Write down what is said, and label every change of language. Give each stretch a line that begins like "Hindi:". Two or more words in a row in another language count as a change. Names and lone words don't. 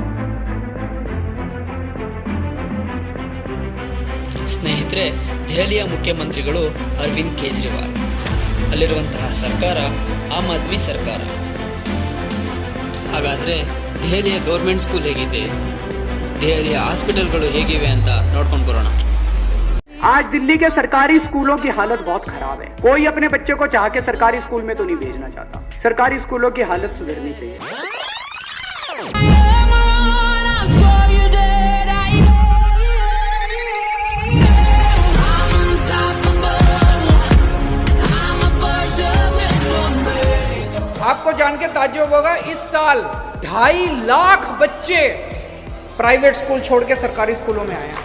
Kannada: ಸ್ನೇಹಿತರೆ, ದೆಹಲಿಯ ಮುಖ್ಯಮಂತ್ರಿಗಳು ಅರವಿಂದ್ ಕೇಜ್ರಿವಾಲ್. ಅಲ್ಲಿರುವಂತಹ ಸರ್ಕಾರ ಆಮ್ ಆದ್ಮಿ ಸರ್ಕಾರ. ಹಾಗಾದರೆ ದೆಹಲಿಯ
English: government school
Kannada: ಹೇಗಿದೆ, ದೆಹಲಿಯ ಹಾಸ್ಪಿಟಲ್ಗಳು ಹೇಗಿವೆ ಅಂತ ನೋಡ್ಕೊಂಡು ಬರೋಣ.
Hindi: आज दिल्ली के सरकारी स्कूलों की हालत बहुत खराब है. कोई अपने बच्चे को चाह के सरकारी स्कूल में तो नहीं भेजना चाहता. सरकारी स्कूलों की हालत सुधरनी चाहिए. आपको जान के ताज्जुब होगा, इस साल 2.5 लाख बच्चे
English: private school
Hindi: छोड़ के सरकारी स्कूलों में आए हैं.